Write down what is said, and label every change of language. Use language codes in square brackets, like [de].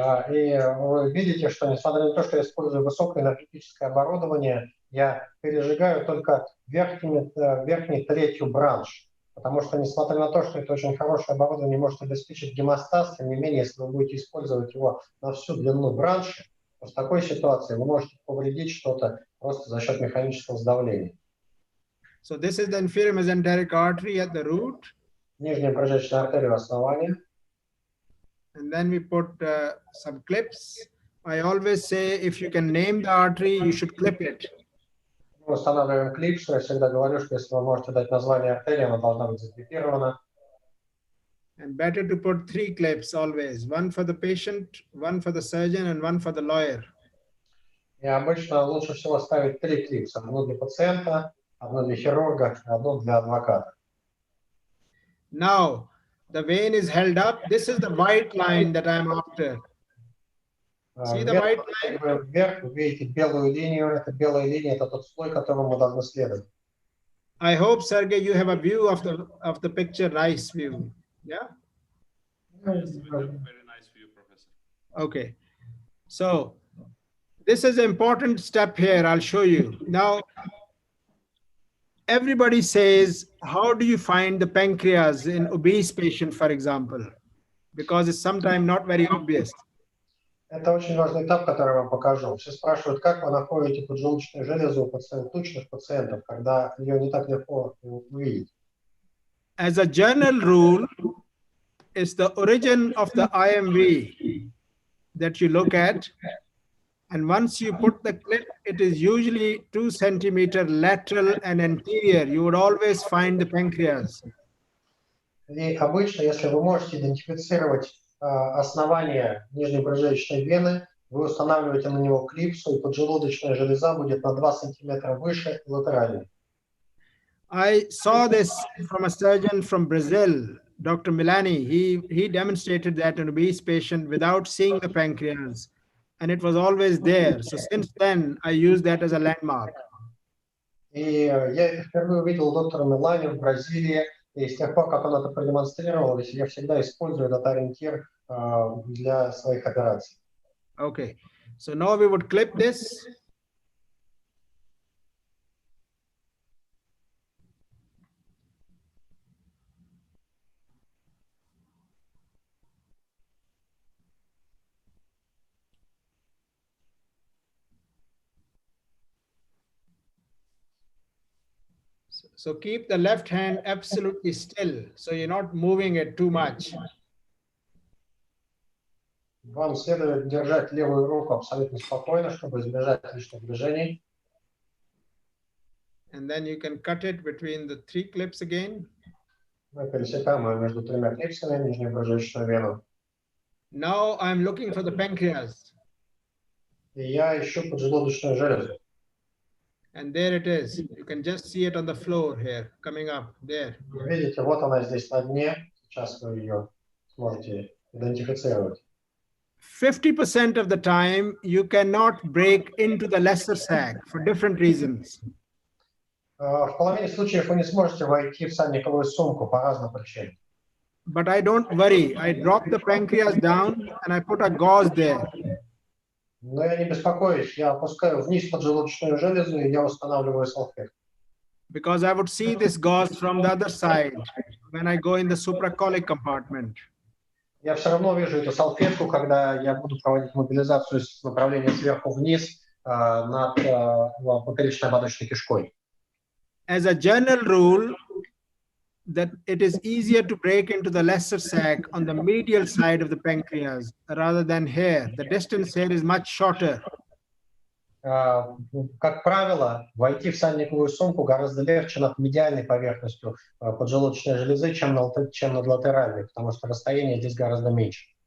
[ru] И вы видите, что несмотря на то, что я использую высокоэнергетическое оборудование, я пережигаю только верхней третью бранш. Потому что, несмотря на то, что это очень хорошее оборудование, может обеспечить гемостаз, тем не менее, если вы будете использовать его на всю длину бранши, то в такой ситуации вы можете повредить что-то просто за счет механического сдавления. [en] So this is the inferior mesenteric artery at the root. [ru] Нижняя бронхоалвеольная артерия основания. [en] And then we put some clips. I always say, if you can name the artery, you should clip it. [ru] Мы устанавливаем клипсу. Я всегда говорю, что если вы можете дать название артерии, она должна быть заклипирована. [en] And better to put 3 clips always. One for the patient, one for the surgeon, and one for the lawyer. [ru] И обычно лучше всего ставить 3 клипса. Одну для пациента, одну для хирурга, одну для адвоката. [en] Now, the vein is held up. This is the white line that I'm after. See the white line? [ru] Вверх вы видите белую линию. Это белая линия, это тот слой, которому мы должны следовать. [en] I hope, Sergey, you have a view of the picture, nice view. Yeah? Very nice view, Professor. Okay. So this is an important step here. I'll show you. Now, everybody says, how do you find the pancreas in obese patient, for example? Because it's sometimes not very obvious. [ru] Это очень важный этап, который я вам покажу. Все спрашивают, как вы находите поджелудочную железу у тучных пациентов, когда ее не так легко увидеть. [en] As a general rule, it's the origin of the IMV that you look at. And once you put the clip, it is usually 2 centimeters lateral and anterior. You would always find the pancreas. [ru] И обычно, если вы можете идентифицировать основание нижней бронхоалвеольной вены, Вы устанавливаете на него клипсу, и поджелудочная железа будет на 2 сантиметра выше латеральной. [en] I saw this from a surgeon from Brazil, Dr. Milani. He demonstrated that in an obese patient without seeing the pancreas, and it was always there. So since then, I use that as a landmark. [ru] И я впервые увидел доктора Милани в Бразилии, и с тех пор, как он это продемонстрировал, я всегда использую этот ориентир для своих операций. [en] Okay, so now we would clip this. So keep the left hand absolutely still, so you're not moving it too much. [ru] Вам следует держать левую руку абсолютно спокойно, чтобы избежать лишних движений. [en] And then you can cut it between the 3 clips again. [ru] Мы пересекаем ее между 3 клипсами, нижнюю брюшную вену. [en] Now I'm looking for the pancreas. [ru] И я ищу поджелудочную железу. [en] And there it is. You can just see it on the floor here, coming up there. [ru] Видите, вот она здесь на дне. Сейчас вы ее сможете идентифицировать. [en] 50% of the time, you cannot break into the lesser sac for different reasons. [ru] В половине случаев вы не сможете войти в сальниковую сумку по разным причинам. [en] But I don't worry. I drop the pancreas down and I put a gauze there. [ru] Но я не беспокоюсь. Я опускаю вниз поджелудочную железу, и я устанавливаю салфетку. [en] Because I would see this gauze from the other side when I go in the supracolic compartment. [ru] Я все равно вижу эту салфетку, когда я буду проводить мобилизацию с направления сверху вниз над поперечной ободочной кишкой. [en] As a general rule, that it is easier to break into the lesser sac on the medial side of the pancreas rather than here. The distance here is much shorter. [ru] Как правило, войти в сальниковую сумку гораздо легче над медиальной поверхностью поджелудочной железы, чем над латеральной, потому что расстояние здесь гораздо меньше.